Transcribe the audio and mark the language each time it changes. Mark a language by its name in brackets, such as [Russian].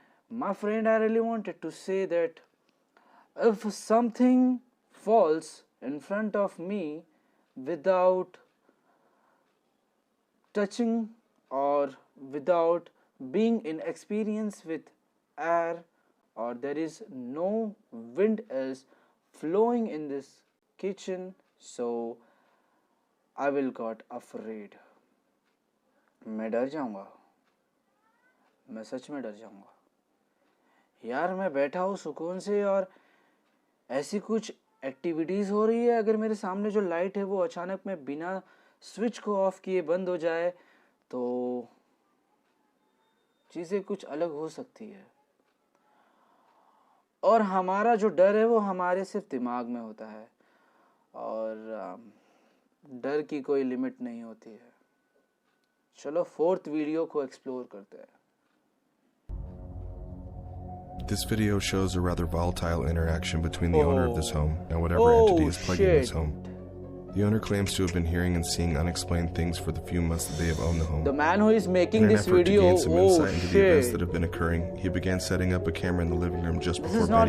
[English] My friend, I really wanted to say that if something falls in front of me without touching or without being in experience with air, or there is no wind is flowing in this kitchen, so I will got afraid. [Hindi] मैं डर जाऊंगा, मैं सच में डर जाऊंगा यार। मैं बैठा हूँ सुकून से और ऐसी कुछ एक्टिविटीज़ हो रही है, अगर मेरे सामने जो लाइट है वो अचानक में बिना स्विच को ऑफ किए बंद हो जाए तो चीज़ें कुछ अलग हो सकती है। और हमारा जो डर है वो हमारे सिर्फ दिमाग में होता है, और डर की कोई लिमिट नहीं होती है। चलो 4th वीडियो को एक्सप्लोर करते हैं। [English] This video shows a rather volatile interaction between the owner of this home and whatever entity is plaguing this home. The owner claims to have been hearing and seeing unexplained things for the few months that they have owned the home. The man who is making this video, in an effort to gain some insight into the events that have been occurring, he began setting up a camera in the living room just before bed each night.